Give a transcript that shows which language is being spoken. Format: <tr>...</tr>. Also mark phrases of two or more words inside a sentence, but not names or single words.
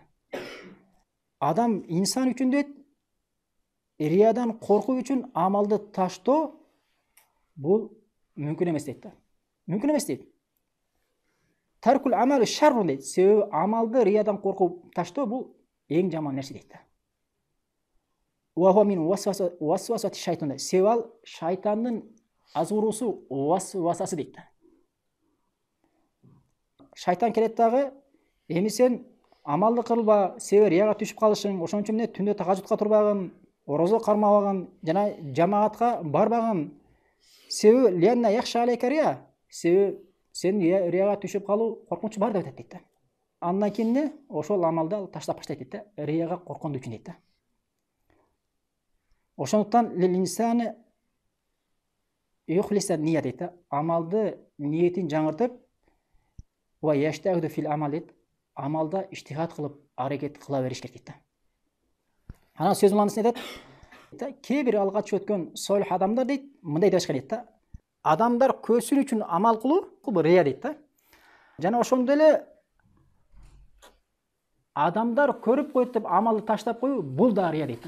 <ky>Адам инсан үчүн дейт, риядан коркуу үчүн амалды таштоо бул мүмкүн эмес дейт. Мүмкүн эмес дейт.</ky> <ar>ترك العمل شر</ar> <ky>дейт. Себеби амалды риядан коркуп таштоо бул эң жаман нерсе дейт.</ky> <ar>وهو من وسوسة الشيطان.</ar> <ky>Себеби ал шайтандын азгыруусу васвасасы дейт. Шайтан келет дагы, эми сен амалды кылба, себеби рияга түшүп калышың, ошон үчүн эмне түндө тахажжудка турбагын, орозо кармабагын, жана жамаатка барбагын.</ky> <ar>Себеби لأنه يخشى عليك الرياء.</ar> <ky>Себеби сен рияга түшүп калуу коркунучу бар деп айтат дейт. Андан кийин ошол амалды ал таштап баштайт дейт. Рияга коркондук үчүн дейт.</ky> <ar>Ошондуктан للإنسان أن يخلص النية дейт.</ar> <ky>Амалды ниетин жаңыртып,</ky> <ar>ويجتهد في العمل дейт.</ar> <ky>Амалда иштихат кылып, аракет кыла бериш керек дейт. Ана сөз маанисин айтат. Кээ бир алгач өткөн солих адамдар дейт, мындай деп айткан дейт. Адамдар көрсүн үчүн амал кылуу бул рия дейт. Жана ошондой эле адамдар көрүп коет деп амалды таштап коюу бул да рия дейт.</ky>